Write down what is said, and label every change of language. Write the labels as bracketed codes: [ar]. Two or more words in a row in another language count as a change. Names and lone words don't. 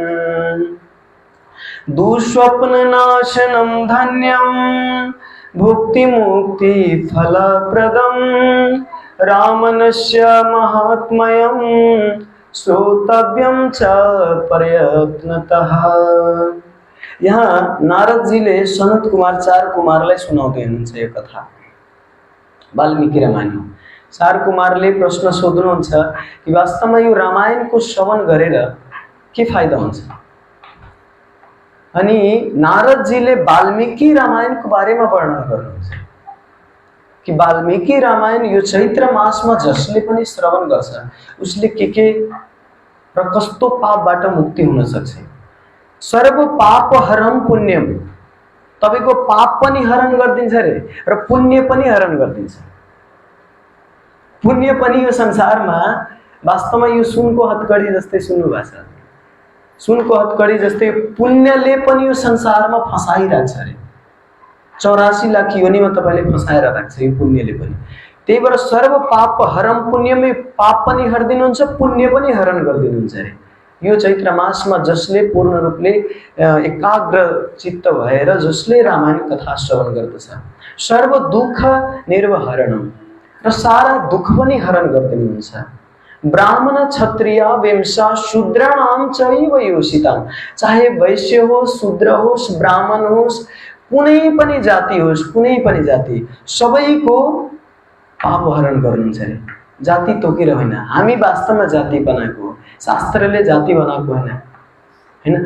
[sa] दुःस्वप्न नाशनं धन्यं भुक्ति मुक्ति फलप्रदं रामनस्य महात्म्यं श्रोतव्यं च प्रयत्नतः। [ne] यहाँ नारद जी ले सनत कुमार चार कुमारलाई सुनाउँदै हुनुहुन्छ यो कथा वाल्मीकि रामायणमा। चार कुमारले प्रश्न सोध्नुहुन्छ कि वास्तवमा यो रामायणको श्रवण गरेर के फाइदा हुन्छ। अनि नारद जीले वाल्मीकि रामायणको बारेमा वर्णन गर्नुहुन्छ कि वाल्मीकि रामायण यो चैत्र मासमा जसले पनि श्रवण गर्छ उसले के र कस्तो पापबाट मुक्ति हुन सक्छ। [sa] सर्व पाप हरम पुण्यम, [ne] तपाईको पाप पनि हरण गरिदिन्छ रे र पुण्य पनि हरण गरिदिन्छ। पुण्य पनि यो संसारमा वास्तवमा यो सुनको हतकडी जस्तै सुन्नुभएको छ। सुनको हतकडी जस्तै पुण्यले पनि यो संसारमा फसाइराख्छ रे। 84 लाख योनिमा तपाईले फसाएर राख्छ यो पुण्यले पनि। त्यही भएर [sa] सर्व पाप हरम पुण्यमै [ne] पाप पनि हरिदिनुहुन्छ पुण्य पनि हरण गरिदिनुहुन्छ रे। यो चैत्र मासमा जसले पूर्ण रूपले एकाग्र चित्त भएर जसले रामायण कथा श्रवण गर्दछ [sa] सर्व दुःख निर्वहरणम [ne] र सारा दुःख पनि हरण गरिदिनुहुन्छ। [sa] ब्राह्मण क्षत्रिय वैश्य शूद्राणां चैव योषिताम्, [ne] चाहे वैश्य होस् शूद्र होस् ब्राह्मण होस् कुनै पनि जाति होस् कुनै पनि जाति सबैको पाप हरण गर्नुहुन्छ रे। जाति तोकेर होइन, हामी वास्तवमा जाति बनाएको हो, शास्त्रले जाति बनाएको होइन।